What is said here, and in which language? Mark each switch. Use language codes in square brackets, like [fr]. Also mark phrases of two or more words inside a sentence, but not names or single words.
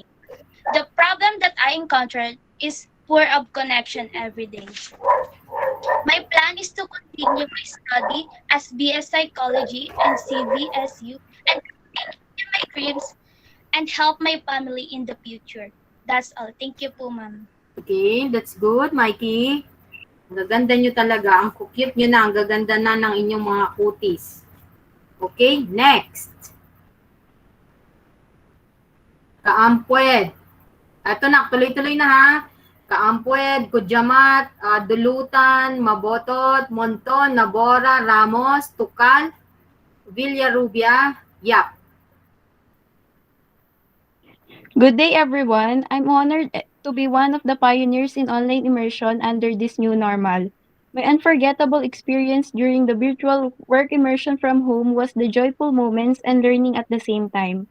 [en] The problem that I encountered is poor of connection every day. My plan is to continue my study as BS Psychology and CVSU and continue my dreams and help my family in the future. That's all. Thank you po, ma'am. Okay, that's good, [tl] Mikey. Ang gaganda nyo talaga. Ang cute nyo na. Ang gaganda na ng inyong mga kutis. [en] Okay, next. Kaampwed. [tl] Ito na, tuloy-tuloy na ha. Kaampwed, Kudyamat, Dulutan, Mabotot, Monton, Nabora, Ramos, Tukal, Villarubia, Yap. [en] Good day, everyone. I'm honored to be one of the pioneers in online immersion under this new normal. My unforgettable experience during the virtual work immersion from home was the joyful moments and learning at the same time.